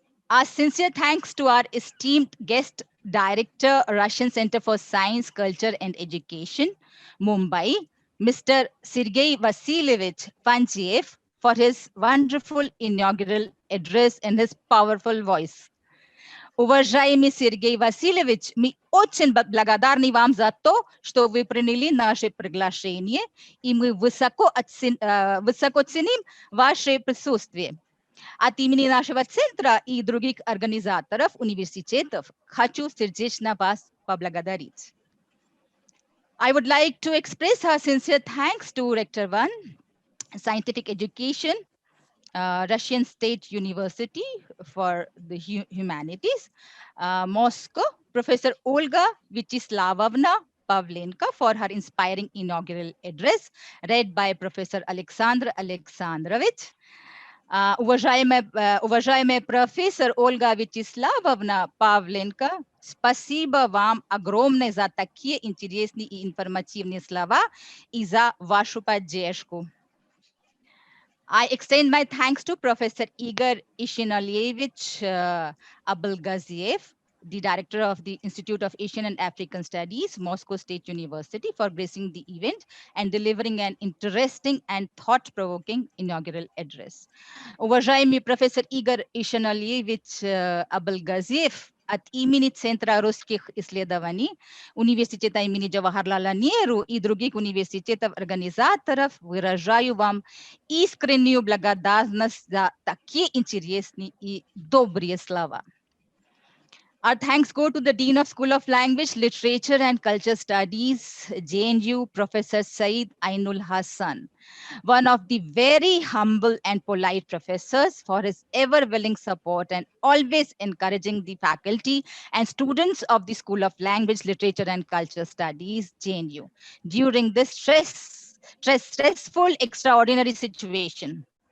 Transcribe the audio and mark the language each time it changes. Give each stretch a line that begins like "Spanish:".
English: Our sincere thanks to our esteemed guest director, Russian Center for Science, Culture and Education, Mumbai, Mr. Sergei Vasilievich Panchiev, for his wonderful inaugural address in his powerful voice.
Russian: Уважаемый Сергей Васильевич, мы очень благодарны вам за то, что вы приняли наше приглашение, и мы высоко ценим ваше присутствие. От имени нашего центра и других организаторов университетов хочу сердечно вас поблагодарить.
English: I would like to express our sincere thanks to Rector 1, Scientific Education, Russian State University for the Humanities, Moscow, Professor Olga Vyacheslavovna Pavlenko for her inspiring inaugural address, read by Professor Alexander Alexandrovich.
Russian: Уважаемая профессор Ольга Вячеславовна Павленко, спасибо вам огромное за такие интересные и информативные слова и за вашу поддержку.
English: I extend my thanks to Professor Igor Ishinalievich Abulgaziev, the director of the Institute of Asian and African Studies, Moscow State University, for gracing the event and delivering an interesting and thought-provoking inaugural address.
Russian: Уважаемый профессор Игорь Ишинальевич Абулгазиев от имени Центра русских исследований, Университета имени Джавахарлала Неру и других университетов-организаторов выражаю вам искреннюю благодарность за такие интересные и добрые слова.
English: Our thanks go to the Dean of School of Language, Literature and Culture Studies, JNU, Professor Saeed Ainul Hassan, one of the very humble and polite professors, for his ever-willing support and always encouraging the faculty and students of the School of Language, Literature and Culture Studies, JNU, during this stressful, extraordinary situation.